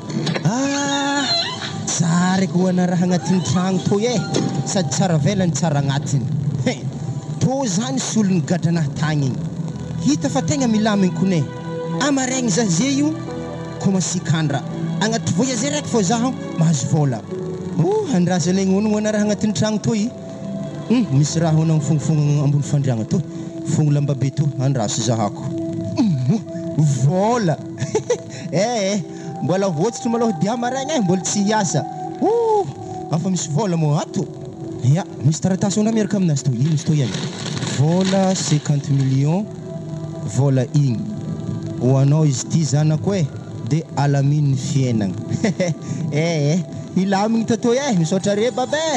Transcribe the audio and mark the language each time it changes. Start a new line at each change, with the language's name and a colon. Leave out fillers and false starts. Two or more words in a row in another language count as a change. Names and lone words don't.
Malagasy: tsara ko hoana raha agnatin'ny tragno to sady tsara velany tsara agnatiny to zany solony gadranahy tagny igny hita fa tegna milamigny kone amaregny za zay io komasikandra agnaty voyage raiky fô zaho mahazo vola andrasa legny hono hoana raha agnatin'ny tragno to misy raha hoana mifongofogno ambony fandriagna to fogno lambabe to andraso zahako vola mbola voatsitry maloha dia maraigny mbola tsy hiasa afa misy vola mo ato ya misy taratasy ona miaraka aminazy to ino izy to ihany vola 50 millions vola igny ho anao izy ty zanako de alaminy fiainagna ilamigny tato misaotra re babe